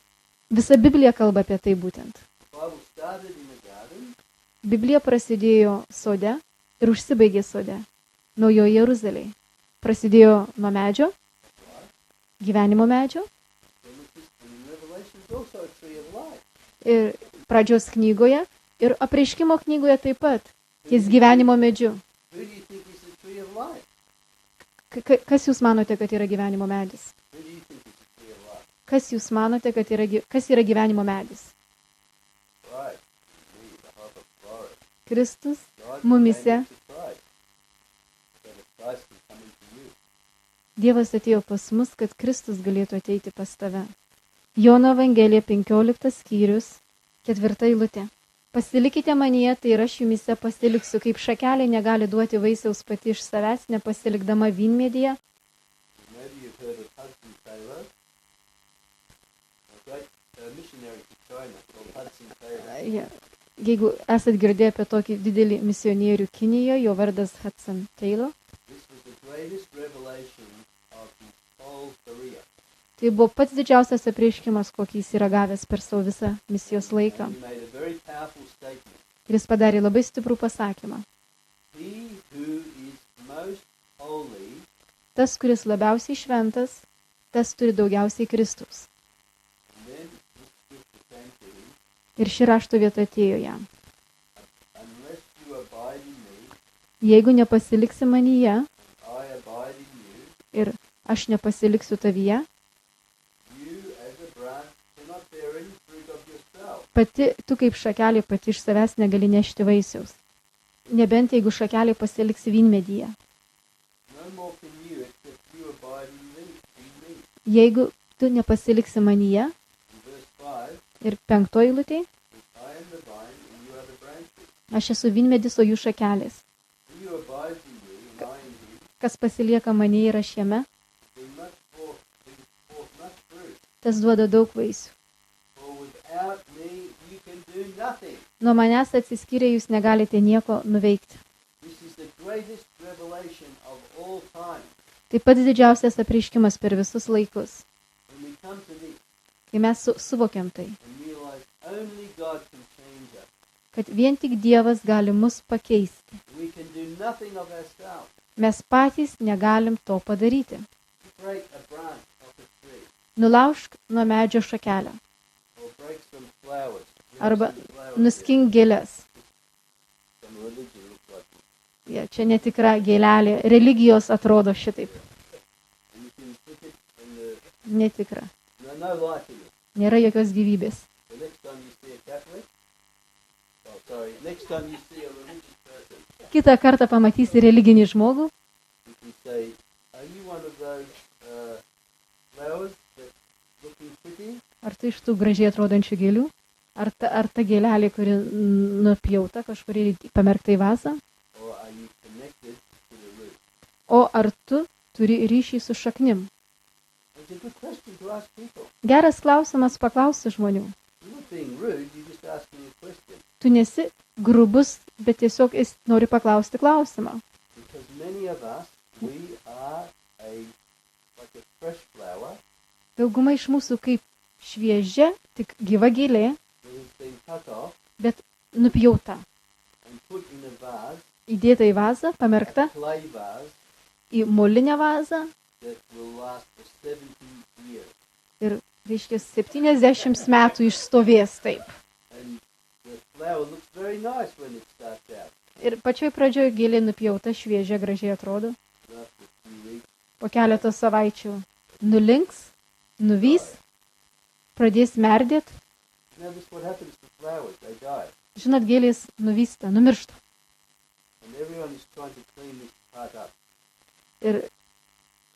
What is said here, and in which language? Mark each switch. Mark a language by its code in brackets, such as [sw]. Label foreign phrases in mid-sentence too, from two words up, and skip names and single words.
[lt] Visa Biblija kalba apie tai būtent. [en] The Bible started in the garden, [lt] Biblija prasidėjo sode ir užsibaigė sode. Naujoje Jeruzalėje. Prasidėjo nuo medžio, gyvenimo medžio [en] Genesis and Revelation is also a tree of life. [lt] ir pradžios knygoje ir apreiškimo knygoje taip pat. Ties gyvenimo medžiu. [en] Who do you think is the tree of life? [lt] Kas jūs manote, kad yra gyvenimo medis? [en] Who do you think is the tree of life? [lt] Kas jūs manote, kad kas yra gyvenimo medis? [en] Right. Me, the hope of glory. [lt] Kristus [en] God [lt] mumise. [en] came into Christ, so that Christ can come into you. [lt] Dievas atėjo pas mus, kad Kristus galėtų ateiti pas tave. Jono Evangelija 15 skyrius, 4 eilutė. Pasilikite manyje, tai ir aš jumise pasiliksiu, kaip šakelė negali duoti vaisiaus pati iš savęs, nepasilikdama vynmedyje. [en] Maybe you've heard of Hudson Taylor, a great missionary to China called Hudson Taylor. [lt] Jeigu esat girdėję apie tokį didelį misionierių Kinijoje, jo vardas Hudson Taylor, [en] This was the greatest revelation of his whole career. [lt] tai buvo pats didžiausias apreiškimas, kokį jis yra gavęs per savo visą misijos laiką. [en] And he made a very powerful statement. [lt] Ir jis padarė labai stiprų pasakymą. [en] He who is most holy [lt] Tas, kuris labiausiai šventas, tas turi daugiausiai Kristaus. [en] and then this scripture came to him, [lt] Ir ši rašto vieta atėjo jam. [en] unless you abide in me, [lt] Jeigu nepasiliksi manyje [en] and I abide in you, [lt] ir aš nepasiliksiu tavyje, [en] you as a branch cannot bear any fruit of yourself. [lt] pati tu kaip šakelė pati iš savęs negali nešti vaisiaus. Nebent jeigu šakelė pasiliksi vynmedyje. [en] No more can you except you abide in me. [lt] Jeigu tu nepasiliksi manyje [en] In verse 5, [lt] ir 5 eilutėje, [en] I am the vine and you are the branches. [lt] aš esu vynmedis, o jų šakelės. [en] He who abides in me and I in him, [lt] Kas pasilieka manyje ir aš jame, [en] brings forth much fruit. [lt] tas duoda daug vaisių. [en] For without me you can do nothing. [lt] Nuo manęs atsiskyrę jūs negalite nieko nuveikti. [en] This is the greatest revelation of all time. [lt] Tai pats didžiausias apreiškimas per visus laikus. [en] When we come to this [lt] Kai mes suvokiam tai, [en] and realize only God can change us. [lt] kad vien tik Dievas gali mus pakeisti. [en] We can do nothing of ourselves. [lt] Mes patys negalim to padaryti. [en] Break a branch off a tree [lt] Nulaužk nuo medžio šakelę [en] or break some flowers. [lt] arba nuskink gėlės. [en] Some religion looks like this. [lt] Ja, čia netikra gėlelė. Religijos atrodo šitaip. [en] And you can stick it in the [lt] Netikra. [en] no life in it. [lt] Nėra jokios gyvybės. [en] The next time you see a Catholic, next time you see a religious person, [lt] Kitą kartą pamatysi religinį žmogų, [en] you can say, are you one of those flowers that looking pretty? [lt] ar tai iš tų gražiai atrodančių gėlių, ar ta gėlelė, kuri nupjauta kažkur pamerkta į vasą, [en] Or are you connected to the root? [lt] o ar tu turi ryšį su šaknim. [en] It's a good question to ask people. [lt] Geras klausimas paklausti žmonių. [en] You're not being rude, you're just asking a question. [lt] Tu nesi grubus, bet tiesiog nori paklausti klausimą. [en] Because many of us, we are like a fresh flower [lt] Dauguma iš mūsų kaip šviežia, tik gyva gėlė, [en] that has been cut off [lt] bet nupjauta. [en] and put in a vase, [lt] Įdėta į vazą, pamerkta [en] a clay vase [lt] į molinę vazą [en] that will last for 70 years. [lt] ir, reiškia, 70 metų išstovės taip. [en] And the flower looks very nice when it starts out. [lt] Ir pačioj pradžioje gėlė nupjauta, šviežia, gražiai atrodo. [en] But after a few weeks, [lt] Po keletos savaičių nulinks, nuvys, pradės merdėti. [en] now this is what happens to flowers, they die. [lt] Žinot, gėlės nuvysta, numiršta. [en] And everyone is trying to clean this part up,